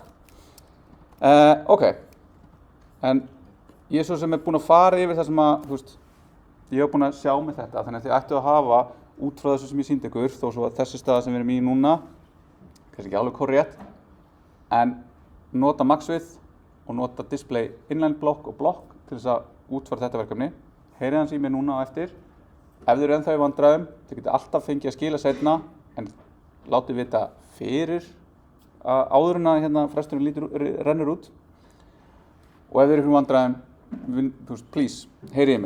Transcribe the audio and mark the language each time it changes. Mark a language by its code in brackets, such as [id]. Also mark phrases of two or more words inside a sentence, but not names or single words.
[is] Ok, en ég svo sem búinn að fara yfir það sem að, ég hef búinn að sjá með þetta, þannig að þið ættu að hafa út frá þessu sem ég sýndi ykkur, þó svo að þessi staða sem við erum í núna, kannski ekki alveg korrétt, en nota maxwidth og nota [en] display inline block [is] og block til þess að útfæra þetta verkefni. Heyrið hans í mér núna á eftir. Ef þið eru ennþá í vandræðum, þið getið alltaf fengið að skila seinna, en látið vita fyrir áður en að hérna fresturinn rennur út. Og ef þið eru í vandræðum, please, heyrið í mér.